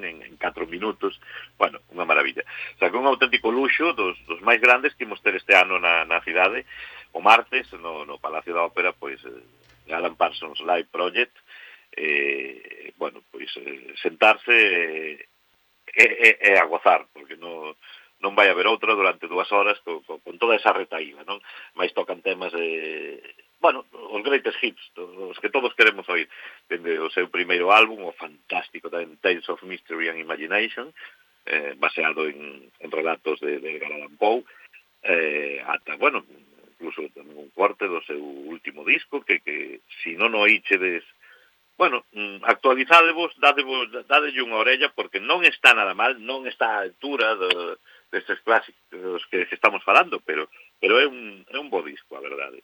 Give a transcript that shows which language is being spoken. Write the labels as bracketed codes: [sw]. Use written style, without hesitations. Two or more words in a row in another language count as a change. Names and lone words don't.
[gl] En 4 minutos, bueno, unha maravilla. O sea, que un auténtico luxo dos máis grandes que imos ter este ano na cidade, o martes, no Palacio da Ópera, pois, Alan Parsons Live Project, bueno, pois, sentarse e a gozar, porque non vai haber outra durante 2 horas con toda esa retaíla, non? Mais tocan temas bueno, os [en] greatest hits, [gl] os que todos queremos oír, dende o seu primeiro álbum, o fantástico tamén Tales of Mystery and Imagination, baseado en relatos de Edgar Allan Poe, ata, bueno, incluso un corte do seu último disco, que si non oíchedes, bueno, actualizádevos, dadelle unha orella, porque non está nada mal, non está á altura destes clásicos que estamos falando, pero é un bo disco, a verdade.